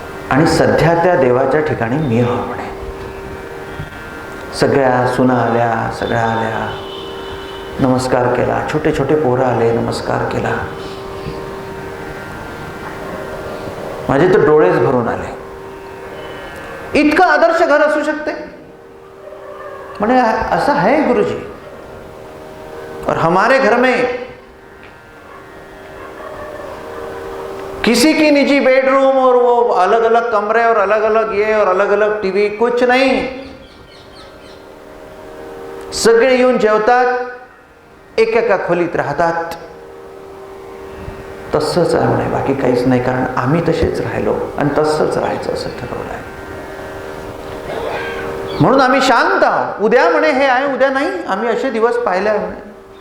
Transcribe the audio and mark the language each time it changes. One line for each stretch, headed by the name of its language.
Marathi: आणि सध्या त्या देवाच्या ठिकाणी मी राहू म्हणे. सगळ्या सुना आल्या, सगळ्या आल्या, नमस्कार केला. छोटे छोटे पोरं आले, नमस्कार केला. माझे तर डोळेच भरून आले. इतकं आदर्श घर असू शकते म्हणे, असं है गुरुजी.
Hindi: और हमारे घर में किसी की निजी बेडरूम और वो अलग अलग कमरे और अलग अलग ये और अलग अलग टीवी कुछ नहीं.
Marathi: सगळे येऊन जेवतात, एकेका खोलीत राहतात. तसंच आहे म्हणे, बाकी काहीच नाही. कारण आम्ही तसेच राहिलो आणि तसंच राहायचं असं ठरवलं आहे. म्हणून आम्ही शांत आहोत. उद्या म्हणे हे आहे, उद्या नाही. आम्ही असे दिवस पाहिले म्हणे.